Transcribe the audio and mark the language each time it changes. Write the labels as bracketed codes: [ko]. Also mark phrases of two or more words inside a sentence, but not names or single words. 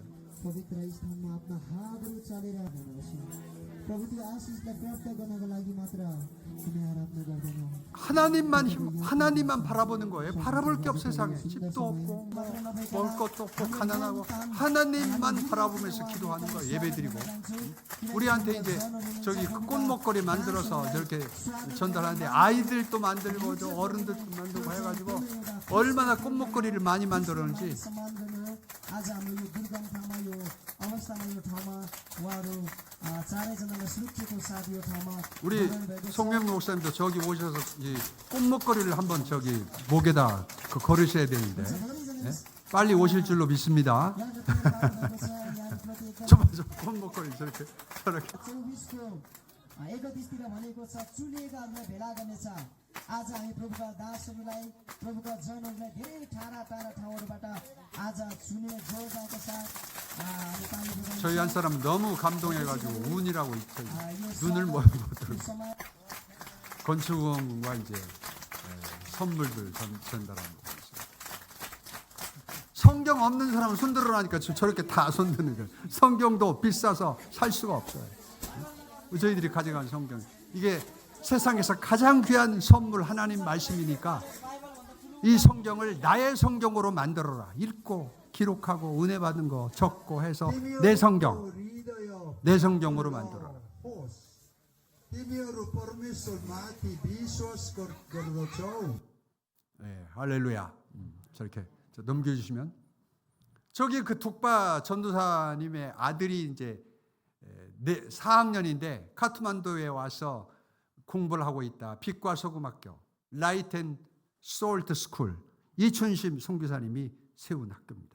[ne] पवित्र स्थानमा आफ्ना हातहरू चालेर भन्नुहोस् प्रभुको आशिषलाई प्राप्त गर्नको लागि मात्र कुनै आराधना गर्दैनौ [ko] 하나님만 바라보는 거예요. 바라볼 게 없어 세상에. 집도 없고 먹을 것도 없고 가난하고 하나님만 바라보면서 기도하는 거예요. 예배드리고 우리한테 이제 저기 꽃목걸이 만들어서 저렇게 전달하는데 아이들도 만들고 저 어른들도 만들고 해가지고 얼마나 꽃목걸이를 많이 만들었는지. [ne] सम्मान गर्न आज हाम्रो यो दुर्गम ठाउँमा यो अवस्थामा यो ठाउँमा उहाँहरू चारैजनालाई सुरक्षितको साथ यो ठाउँमा [ko] 우리 송명 목사님도 저기 오셔서 이 꽃목걸이를 한번 저기 목에다 걸으셔야 되는데 네? 빨리 오실 줄로 믿습니다. 저 꽃목걸이 저렇게 [ne] 24को 31तिर भनेको छ चुलिएकाहरूलाई भेला गर्नेछ आज हामी प्रभुका दासहरूलाई प्रभुका जनहरूलाई धेरै टाढा टाढा ठाउँहरूबाट आज चुने जोडदाका साथ हामी पानी बुझाउँछौँ। [ko] 저희 한 사람 너무 감동해가지고 운이라고 눈을 못 뜨고 건축원과 이제 선물들 전달하는 거 있어요. 성경 없는 사람은 손들어라니까 저렇게 다 손드는 거예요. 성경도 비싸서 살 수가 없어요. 저희들이 가져간 성경 이게 세상에서 가장 귀한 선물 하나님 말씀이니까 이 성경을 나의 성경으로 만들어라. 읽고 기록하고 은혜 받은 거 적고 해서 내 성경으로 만들어라. [ne] तिमीहरू परमेश्वरमाथि विश्वास गर्दछौ। [ko] 네, 할렐루야. 저렇게 넘겨주시면 저기 그 둑바 전도사님의 아들이 이제 4학년인데 카트만두에 와서 공부를 하고 있다. 빛과 소금 학교, 라이트 앤 솔트 스쿨 이춘심 선교사님이 세운 학교입니다.